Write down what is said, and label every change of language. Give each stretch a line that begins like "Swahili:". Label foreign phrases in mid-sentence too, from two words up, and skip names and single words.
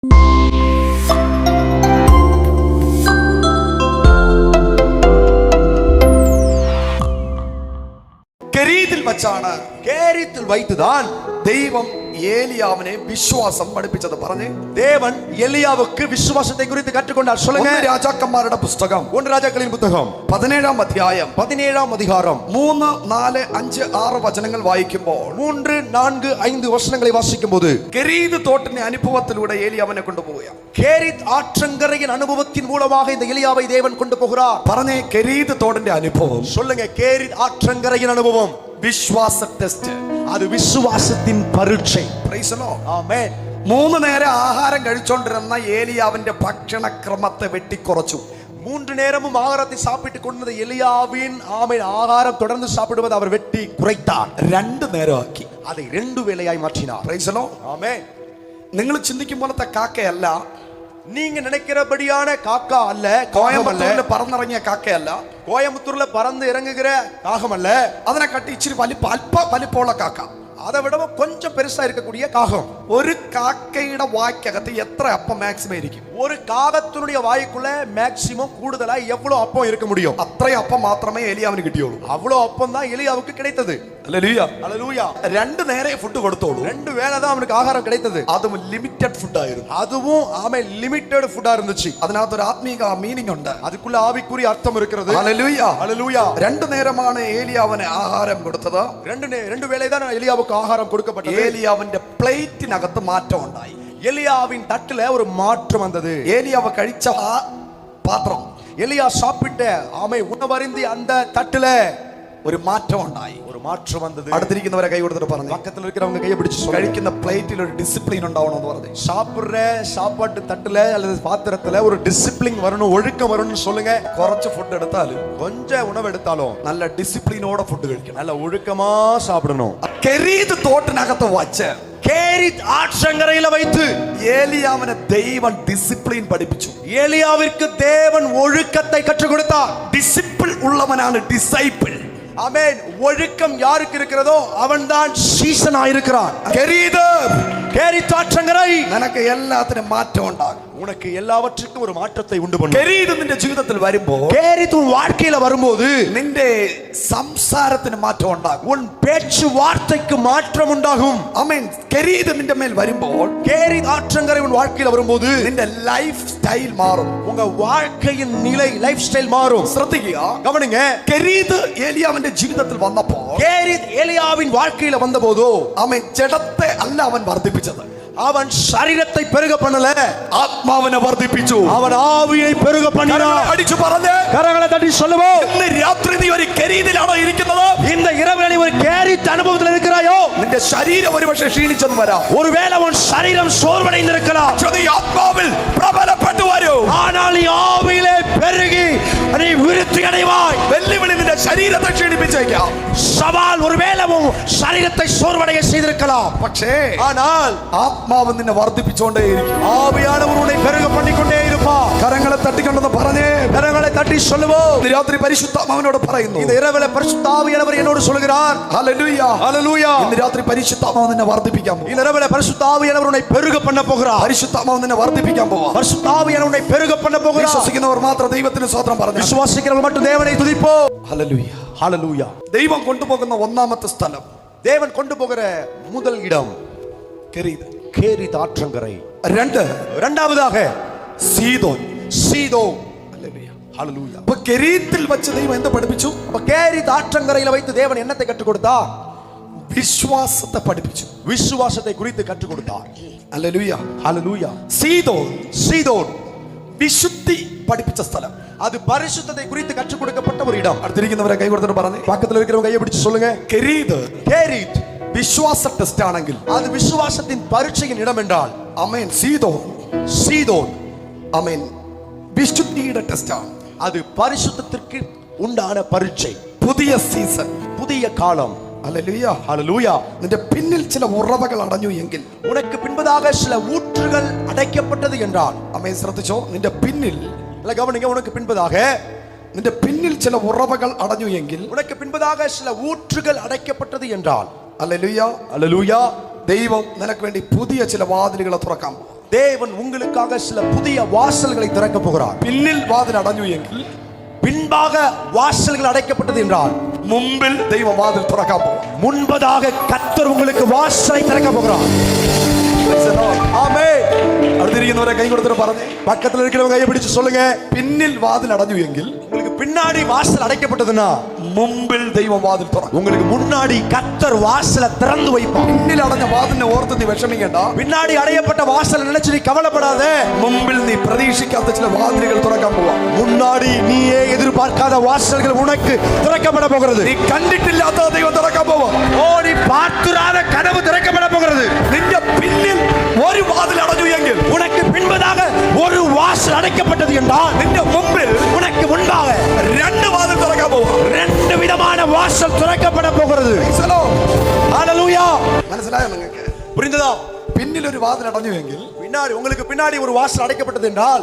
Malayalam: കെരീതിൽ വച്ചാണ്,
Tamil: കേരിത്തിൽ வைத்துதான்
Malayalam: ദൈവം ഏലിയാവിനെ വിശ്വാസം പഠിപ്പിച്ചത്. പറഞ്ഞേ,
Tamil: தேவன் எலியாவுக்கு விசுவாசத்தை குறித்து கற்றுக்கொண்டார். சொல்லுங்க.
Malayalam: രാജാക്കന്മാരുടെ പുസ്തകം,
Tamil: 1 രാജാக்களின் புத்தகம்
Malayalam: 17-ാം അധ്യായം
Tamil: 17ஆம் அதிகாரம்
Malayalam: 3, 4, 5, 6 വചനങ്ങൾ വായിക്കുമ്പോൾ
Tamil: 3, 4, 5 வசனங்களை வாசிக்கும்போது
Malayalam: കെരീത് തോട്ടിന്റെ അനുഭവത്തിലൂടെ ഏലിയാവിനെ കൊണ്ടുപോവുക.
Tamil: கேரித் ஆற்றங்கரையின் அனுபவத்தின் மூலமாக இந்த எலியாவை தேவன் கொண்டு போகிறார்.
Malayalam: പറഞ്ഞേ, കെരീത് തോടിന്റെ അനുഭവം.
Tamil: சொல்லுங்க. கேரித் ஆற்றங்கரையின் அனுபவம்
Malayalam: വിശ്വാസ ടെസ്റ്റ്,
Tamil: அது விசுவாசத்தின் பரீட்சை.
English: praise the Lord.
Tamil: ஆமென்.
Malayalam: 3 നേരം ആഹാരം കഴിച്ചോണ്ടിരുന്ന ഏലിയാവിന്റെ ഭക്ഷണക്രമത്തെ വെട്ടിക്കുറച്ചു.
Tamil: 3 நேரமும் ஆகாரத்தை சாப்பிட்டுக் கொண்டிருந்த எலியாவின் ஆகாரம் தொடர்ந்து சாப்பிடுவது அவர் வெட்டி குறைத்தார்.
Malayalam: 2 നേരമാക്കി.
Tamil: அதை 2 வேளையாய் மாற்றினார்.
English: praise the Lord.
Tamil: ஆமென்.
Malayalam: നിങ്ങൾ ചിന്തിക്കും പോലത്തെ കാക്കയല്ല,
Tamil: நீங்க நினைக்கிறபடியான காக்கா அல்ல,
Malayalam: കോയമ്പത്തൂരിൽ പറന്നിറങ്ങിയ കാക്കയല്ല,
Tamil: கோயம்புத்தூர்ல பறந்து இறங்குகிற காகம் அல்ல.
Malayalam: അതിനെ കട്ടി ഇച്ചിരി അല്പ വലിപ്പമുള്ള കാക്ക.
Tamil: அதை விடவும் கொஞ்சம் பெருசா இருக்கக்கூடிய காகம்.
Malayalam: ഒരു കാക്കയുടെ വായ്ക്കകത്ത് എത്ര അപ്പം മാക്സിമം ഇരിക്കും?
Tamil: ஒரு കാകത്തിനുடைய വായ്ക്കുள்ள மேக்ஸிமம் கூடுதலா எவ்வளவு அப்பம் இருக்க முடியும்?
Malayalam: അത്രയും അപ്പം മാത്രമേ ഏലിയാവിന് കിട്ടിയുള്ളൂ.
Tamil: அவ்வளவு அப்பம் தான் எலியாவுக்கு கிடைத்தது.
Malayalam: ഹല്ലേലൂയ.
Tamil: ஹல்லேலூயா.
Malayalam: 2 നേരം ഫുഡ് കൊടുത്തോളൂ.
Tamil: 2 வேளை தான் அவனுக்கு ஆகாரம் கிடைத்தது.
Malayalam: അതും
English: limited food
Malayalam: ആയിരുന്നു.
Tamil: அதுவும்
English: limited food
Tamil: இருந்துச்சு.
Malayalam: അതിനകത്ത് ഒരു ആത്മീക മീനിങ് ഉണ്ട്.
Tamil: அதுக்குள்ள ஆவிக்குரிய அர்த்தம் இருக்கிறது.
Malayalam: ഹല്ലേലൂയ.
Tamil: ஹல்லேலூயா.
Malayalam: 2 നേരമാണ് ഏലിയാവിന് ആഹാരം കൊടുത്തത്.
Tamil: 2 வேளை தான் எலியாவுக்கு ஆகாரம் கொடுக்கப்பட்டது.
Malayalam: ഏലിയാവിന്റെ പ്ലേറ്റിനകത്ത് മാറ്റം ഉണ്ടായി.
Tamil: எலியாவின் தட்டுல ஒரு மாற்றம் வந்தது.
Malayalam: ഏലിയാവ് കഴിച്ച ആ പാത്രം,
Tamil: எலியா சாப்பிட்ட உணவருந்தி அந்த தட்டுல
Malayalam: ഒരു മാറ്റം ഉണ്ടായി.
Tamil: ஒரு மாற்றம் வந்தது.
Malayalam: അടുത്തിരിക്കുന്നവരെ കൈ കൊടുത്തിട്ട് പറഞ്ഞു,
Tamil: பக்கத்துல இருக்கிறவங்க கையை பிடிச்சு சொல்லுங்க.
Malayalam: കഴിക്കുന്ന പ്ലേറ്റിൽ ഒരു ഡിസിപ്ലിൻ ഉണ്ടാവണമെന്ന് പറഞ്ഞു.
Tamil: சாப்பிடுற சாப்பாட்டு தட்டுல அல்லது பாத்திரத்துல ஒரு டிசிப்ளின் வரணும், ஒழுக்கம் வரணும்னு சொல்லுங்க.
Malayalam: കുറച്ച് ഫുഡ് എടുത്താലും
Tamil: கொஞ்சம் உணவு எடுத்தாலும்
Malayalam: നല്ല ഡിസിപ്ലിനോടെ ഫുഡ് കഴിക്കണം.
Tamil: நல்ல ஒழுக்கமா சாப்பிடணும்.
Malayalam: കെരീത് തോട്ടിനകത്ത് വച്ച്
Tamil: கேரித் ஆற்றங்கரையில வைத்து
Malayalam: ഏലിയാവിനെ ദൈവം ഡിസിപ്ലിൻ പഠിപ്പിച്ചു.
Tamil: ஏலியாவிற்கு தேவன் ஒழுக்கத்தை கற்றுக் கொடுத்தார்.
Malayalam: ഡിസിപ്ലിൻ ഉള്ളവനാണ് ഡിസൈപ്പിൾ.
Tamil: ஆமென். ஒழுக்கம் யாருக்கு இருக்கிறதோ அவன்தான் சீசனா இருக்கிறான். கேரித் ஆற்றங்கரை
Malayalam: നിനക്ക് എല്ലാത്തിനും മാറ്റം ഉണ്ടാകും.
Tamil: உனக்கு எல்லாவற்றுக்கும் ஒரு மாற்றத்தை உண்டு பண்ணும்.
Malayalam: കെരീത് നിന്റെ ജീവിതത്തിൽ വരുമ്പോൾ,
Tamil: கேரித் உன் வாழ்க்கையில வரும்போது
Malayalam: നിന്റെ സംസാരത്തിന് മാറ്റം ഉണ്ടാകും.
Tamil: உன் பேச்சு வார்த்தைக்கு மாற்றம் உண்டாகும்.
Malayalam: ആമേൻ. കെരീത് നിന്റെ മേൽ വരുമ്പോൾ,
Tamil: கேரித் ஆற்றங்கரை உன் வாழ்க்கையில வரும்போது
Malayalam: നിന്റെ
English: life style
Malayalam: മാറും.
Tamil: உங்க வாழ்க்கையின் நிலை,
English: life style
Tamil: மாறும்.
Malayalam: ശ്രദ്ധിക്കുക,
Tamil: கவனிங்க.
Malayalam: കെരീത് ഏലിയാവിന്റെ ജീവിതത്തിൽ വന്നപ്പോൾ,
Tamil: கேரித் எலியாவின் வாழ்க்கையில வந்தபோது
Malayalam: ആമേൻ, ജഡത്തെ അല്ല അവൻ വർദ്ധിപ്പിച്ചത്.
Tamil: அவன் சரீரத்தை பெருக பண்ணல,
Malayalam: ആത്മാവിനെ വർദ്ധിപ്പിച്ചു.
Tamil: அவன் ആവിயை பெருக பண்ணினான்.
Malayalam: അടിച്ചു പറഞ്ഞേ,
Tamil: கரங்களை தட்டி சொல்லுவோம்.
Malayalam: ഇന്ന് രാത്രി നീ ഒരു കെരീതിലാണോ ഇരിക്കുന്നത്?
Tamil: இந்த இரவு நீ ஒரு கேரித் அனுபவத்தில் இருக்கிறாயோ?
Malayalam: നിന്റെ ശരീരം ഒരുപക്ഷെ ക്ഷീണിച്ചെന്ന് വരാം.
Tamil: ஒருவேளை உன் சரீரம் சோர்வடைந்திருக்கலாம்.
Malayalam: നീ ആത്മാവിൽ പ്രബലപ്പെട്ടു വരൂ.
Tamil: ஆனால் நீ ஆவியிலே பெருகி நீ விருத்தி அடைவாய்.
Malayalam: വെല്ലുവിളി നിന്റെ ശരീരത്തെ ക്ഷീണിപ്പിച്ചേക്കാം.
Tamil: சவால் ஒருவேளை உன் சரீரத்தை சோர்வடைய செய்திருக்கலாம்.
Malayalam: പക്ഷേ
Tamil: ஆனால்
Malayalam: ആത്മാവ് നിന്നെ വർദ്ധിപ്പിച്ചുകൊണ്ടേയിരിക്കും.
Tamil: ஆவியானவர் உன்னை பெருக பண்ணிக்கொண்டே இருப்பார்.
Malayalam: കരങ്ങളെ തട്ടിക്കൊണ്ടെന്ന് പറഞ്ഞേ,
Tamil: கரங்களை தட்டி சொல்லுவோம்.
Malayalam: ഇന്ന് രാത്രി പരിശുദ്ധാത്മാവിനോട് പറയുന്നു,
Tamil: இந்த இரவிலே பரிசுத்த ஆவியானவர் என்னோடு சொல்கிறார்.
Malayalam: ഹല്ലേലൂയ,
Tamil: ஹல்லேலூயா.
Malayalam: ഇന്ന് രാത്രി പരിശുദ്ധാത്മാവ് നിന്നെ വർദ്ധിപ്പിക്കാൻ പോകും.
Tamil: இந்த இரவிலே பரிசுத்த ஆவியானவர் உன்னை பெருக பண்ண போகிறார்.
Malayalam: പരിശുദ്ധാത്മാവ് നിന്നെ വർദ്ധിപ്പിക്കാൻ പോവാ.
Tamil: பரிசுத்த ஆவியானவர் உன்னை பெருக பண்ண போகிறார்.
Malayalam: വിശ്വസിക്കുന്നവർ മാത്രം ദൈവത്തിന് സ്തോത്രം പറഞ്ഞു.
Tamil: விசுவாசிக்கிறவர்கள் மட்டும் தேவனை துதிப்போம்.
Malayalam: ഹല്ലേലൂയ.
Tamil: ஹல்லேலூயா.
Malayalam: ദൈവം കൊണ്ടുപോകുന്ന ഒന്നാമത്തെ സ്ഥലം,
Tamil: தேவன் கொண்டு போகிற முதல் இடம்
Malayalam: കെരീത്.
Tamil: கேரித் ஆற்றங்கரை.
Malayalam: 2,
Tamil: இரண்டாவதாக
Malayalam: സീദോൻ.
Tamil: சீதோன்.
Malayalam: ഹല്ലേലൂയ.
Tamil: ஹல்லேலூயா.
Malayalam: അപ്പൊ കെരീത്തിൽ വെച്ച് ദൈവം എന്ത് പഠിപ്പിച്ചു?
Tamil: அப்ப கேரித் ஆற்றங்கரையில வைத்து தேவன் என்னத்தை கற்றுக் கொடுத்தார்?
Malayalam: വിശ്വാസത്തെ പഠിപ്പിച്ചു.
Tamil: விசுவாசத்தை குறித்து கற்றுக் கொடுத்தார்.
Malayalam: ഹല്ലേലൂയ.
Tamil: ஹல்லேலூயா.
Malayalam: സീദോൻ,
Tamil: சீதோன்
Malayalam: വിശുദ്ധി പഠിപ്പിച്ച സ്ഥലം.
Tamil: அது பரிசுத்தத்தை குறித்து கற்றுக் கொடுக்கப்பட்ட ஒரு இடம்.
Malayalam: അടുത്തിരിക്കുന്നവരെ കൈ കൊടുത്തിട്ട് പറഞ്ഞു,
Tamil: பக்கத்துல இருக்கிறவங்க கையை பிடிச்சு சொல்லுங்க.
Malayalam: കെരീത്
Tamil: கேரித்
Malayalam: വിശ്വാസ ടെസ്റ്റ് ആണെങ്കിൽ,
Tamil: அது விசுவாசத்தின் பரீட்சையின் இடம் என்றால்,
Malayalam: ആമേൻ, സീദോൻ,
Tamil: சீதோன்
Malayalam: ആമേൻ, വിശുദ്ധിയുടെ ടെസ്റ്റ് ആണ്.
Tamil: அது பரிசுத்தத்திற்கு உண்டான பரீட்சை.
Malayalam: പുതിയ സീസൺ,
Tamil: புதிய காலம்.
Malayalam: ഹല്ലേലൂയ.
Tamil: ஹல்லேலூயா.
Malayalam: നിന്റെ പിന്നിൽ ചില ഉറവകൾ അടഞ്ഞു എങ്കിൽ,
Tamil: உனக்கு பின்பதாக சில ஊற்றுகள் அடைக்கப்பட்டது என்றால்,
Malayalam: ആമേൻ, ശ്രദ്ധിച്ചോ, നിന്റെ പിന്നിൽ,
Tamil: கவனிங்க, உனக்கு பின்பதாக
Malayalam: നിന്റെ പിന്നിൽ ചില ഉറവകൾ അടഞ്ഞു എങ്കിൽ,
Tamil: உனக்கு பின்பதாக சில ஊற்றுகள் அடைக்கப்பட்டது என்றால்,
Malayalam: ഹല്ലേലൂയ,
Tamil: ஹல்லேலூயா,
Malayalam: ദൈവം നിനക്ക് വേണ്ടി പുതിയ ചില വാതിലുകളെ തുറക്കാം.
Tamil: தேவன் உங்களுக்காக சில புதிய வாசல்களை திறக்க போகிறார்.
Malayalam: പിന്നിൽ വാതിൽ അടഞ്ഞു എങ്കിൽ
Tamil: பின்பாக வாசல்கள் அடைக்கப்பட்டது என்றால்
Malayalam: മുമ്പിൽ ദൈവം വാതിൽ തുറക്കാൻ പോവാം.
Tamil: முன்பதாக கர்த்தர் உங்களுக்கு வாசலை திறக்க போகிறார். ஆமென்.
Malayalam: അടുത്തിരിക്കുന്നവരെ കൈ കൊടുത്തിട്ട് പറഞ്ഞേ,
Tamil: பக்கத்துல இருக்கிறவங்க கையை பிடிச்சு சொல்லுங்க,
Malayalam: പിന്നിൽ വാതിൽ അടഞ്ഞു എങ്കിൽ
Tamil: உங்களுக்கு பின்னாடி வாசல் அடைக்கப்பட்டதுன்னா
Malayalam: മുമ്പിൽ ദൈവം വാതിൽ തുറക്കും.
Tamil: உங்களுக்கு முன்னாடி கர்த்தர் வாசலை திறந்து வைப்பார்.
Malayalam: പിന്നിൽ അടഞ്ഞ വാതിലിനെ ഓർത്ത് നീ വിഷമിക്കേണ്ട.
Tamil: பின்னாடி அடையப்பட்ட வாசல் நினைச்சு நீ கவலைப்படாத.
Malayalam: മുമ്പിൽ നീ പ്രതീക്ഷിക്കാത്ത ചില വാതിലുകൾ തുറക്കാൻ പോവാ.
Tamil: முன்னாடி நீயே எதிர்பார்க்காத வாசல்கள் உனக்கு திறக்கப்பட போகிறது.
Malayalam: നീ കണ്ടിട്ടില്ലാത്ത ദൈവം തുറക്കാൻ പോവാ.
Tamil: ஓ, நீ பார்த்துராத கதவு திறக்கப்பட போகிறது.
Malayalam: നിന്റെ പിന്നിൽ ഒരു വാതിൽ അടഞ്ഞു എങ്കിൽ
Tamil: உனக்கு பின்பதாக ஒரு வாசல் அடைக்கப்பட்டது என்றால்
Malayalam: നിന്റെ മുമ്പിൽ
Tamil: உனக்கு முன்பாக
Malayalam: രണ്ട് വാതിൽ തുറക്കാൻ പോവാ.
Tamil: ரெண்டு விதமான வாசல் திறக்கப்பட போகிறது. ஹalleluya.
Malayalam: മനസ്സിലായോ നിങ്ങൾക്ക്?
Tamil: புரிந்ததா?
Malayalam: പിന്നിൽ ഒരു വാതിൽ അടഞ്ഞു എങ്കിൽ
Tamil: பின்னாடி உங்களுக்கு பின்னாடி ஒரு வாசல் அடைக்கப்பட்டது என்றால்